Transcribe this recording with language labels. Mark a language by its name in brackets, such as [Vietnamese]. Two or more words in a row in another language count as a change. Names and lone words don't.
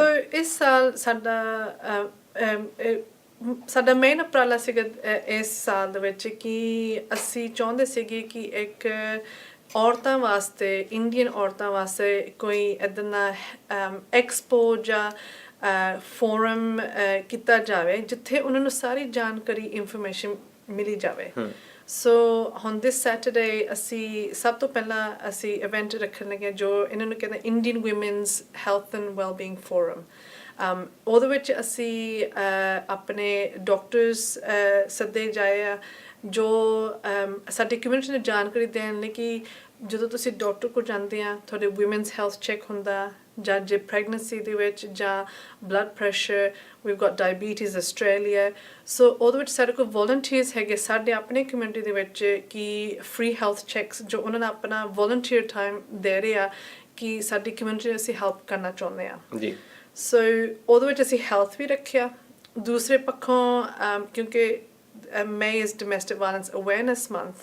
[Punjabi] ਸੋ ਇਸ ਸਾਲ ਸਾਡਾ ਮੇਨ ਉਪਰਾਲਾ ਸੀਗਾ ਇਸ ਸਾਲ ਦੇ ਵਿੱਚ ਕਿ ਅਸੀਂ ਚਾਹੁੰਦੇ ਸੀਗੇ ਕਿ ਇੱਕ ਔਰਤਾਂ ਵਾਸਤੇ ਇੰਡੀਅਨ ਔਰਤਾਂ ਵਾਸਤੇ ਕੋਈ ਇੱਦਾਂ ਦਾ ਐਕਸਪੋ ਜਾਂ ਫੋਰਮ ਕੀਤਾ ਜਾਵੇ ਜਿੱਥੇ ਉਹਨਾਂ ਨੂੰ ਸਾਰੀ ਜਾਣਕਾਰੀ ਇਨਫੋਰਮੇਸ਼ਨ ਮਿਲੀ ਜਾਵੇ ਸੋ [English] on this Saturday [Punjabi] ਅਸੀਂ ਸਭ ਤੋਂ ਪਹਿਲਾਂ ਅਸੀਂ ਇਵੈਂਟ ਰੱਖਣ ਲੱਗੇ ਜੋ ਇਹਨਾਂ ਨੂੰ ਕਹਿੰਦੇ ਇੰਡੀਅਨ ਵੂਮਨਸ ਹੈਲਥ ਐਂਡ ਵੈਲਬੀਇੰਗ ਫੋਰਮ ਉਹਦੇ ਵਿੱਚ ਅਸੀਂ ਆਪਣੇ ਡਾਕਟਰਸ ਸੱਦੇ ਜਾਏ ਆ ਜੋ ਸਾਡੀ ਕਮਿਊਨਿਟੀ ਨੂੰ ਜਾਣਕਾਰੀ ਦੇਣ ਲਈ ਕਿ ਜਦੋਂ ਤੁਸੀਂ ਡਾਕਟਰ ਕੋਲ ਜਾਂਦੇ ਆ ਤੁਹਾਡੇ [English] womens health check [Punjabi] ਹੁੰਦਾ ਜਾਂ ਜੇ ਪ੍ਰੈਗਨੈਂਸੀ ਦੇ ਵਿੱਚ ਜਾਂ [English] blood pressure we've got diabetes Australia [Punjabi] ਸੋ ਉਹਦੇ ਵਿੱਚ ਸਾਡੇ ਕੋਲ ਵੋਲੰਟੀਅਰਸ ਹੈਗੇ ਸਾਡੇ ਆਪਣੇ ਕਮਿਊਨਿਟੀ ਦੇ ਵਿੱਚ ਕਿ [English] free health checks [Punjabi] ਜੋ ਉਹਨਾਂ ਦਾ ਆਪਣਾ [English] volunteer time [Punjabi] ਦੇ ਰਹੇ ਆ ਕਿ ਸਾਡੀ ਕਮਿਊਨਿਟੀ ਨੂੰ ਅਸੀਂ ਹੈਲਪ ਕਰਨਾ ਚਾਹੁੰਦੇ ਆ ਜੀ ਸੋ ਉਹਦੇ ਵਿੱਚ ਅਸੀਂ ਹੈਲਥ ਵੀ ਰੱਖਿਆ ਦੂਸਰੇ ਪੱਖੋਂ ਕਿਉਂਕਿ [English] May is Domestic Violence Awareness Month